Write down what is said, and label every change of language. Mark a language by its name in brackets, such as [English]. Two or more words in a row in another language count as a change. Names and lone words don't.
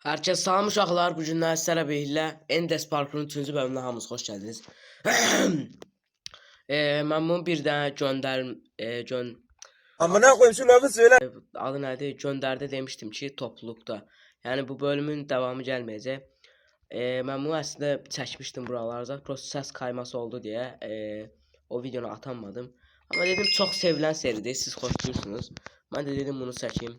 [Azerbaijani] Herkes salam uşaqlar, bu günlər sizlərlə birlikdə Endes Parkurun 3-cü bölümünə hamınız xoş gəldiniz. Mən bunu bir dənə [Turkish] Amına koyayım şu lafı söyle. [Azerbaijani] adı nədir? Göndərdə demişdim ki, topluluqda. Yəni bu bölümün davamı gəlməyəcək. Mən bunu əslində çəkmişdim buralarda. Prosta səs kayması oldu deyə o videonu atamadım. Amma dedim çox sevilən seridir, siz xoşlayırsınız. Mən də dedim bunu çəkim.